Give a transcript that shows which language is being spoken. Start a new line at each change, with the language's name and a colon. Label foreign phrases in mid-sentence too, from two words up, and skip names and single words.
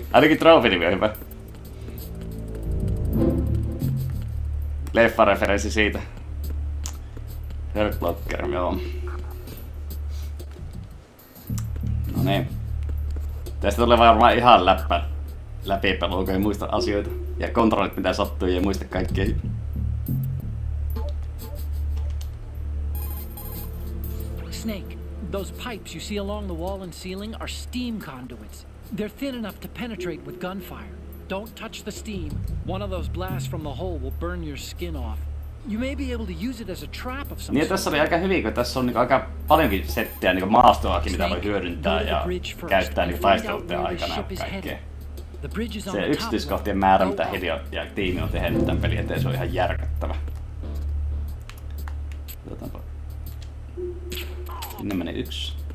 Finnish: Ainakin Trophy-nimi on hyvä. Leffa-referenssi siitä. Hurt Locker, joo. No niin. Tästä tulee varmaan ihan läppä läpipelua, kun ei muista asioita. Ja kontrollit mitä sattuu ja ei muista kaikkea.
English: Snake, those pipes you see along the wall and ceiling are steam conduits. They're thin enough to penetrate with gunfire. Don't touch the steam. One of those blasts from the hole will burn your skin off. You may be able to use it as a trap of some
Finnish: niin, tässä oli aika hyvin, kun tässä on niinku aika paljonkin settiä niinku maastoakin, mitä voi hyödyntää ja käyttää niinku taisteluiden aikana ja kaikkea. Se yksityiskohtien määrä, mitä Hideo ja tiimi on tehnyt tämän pelin eteen, se on ihan järkyttävä. Otanpa. Sinne meni yksi.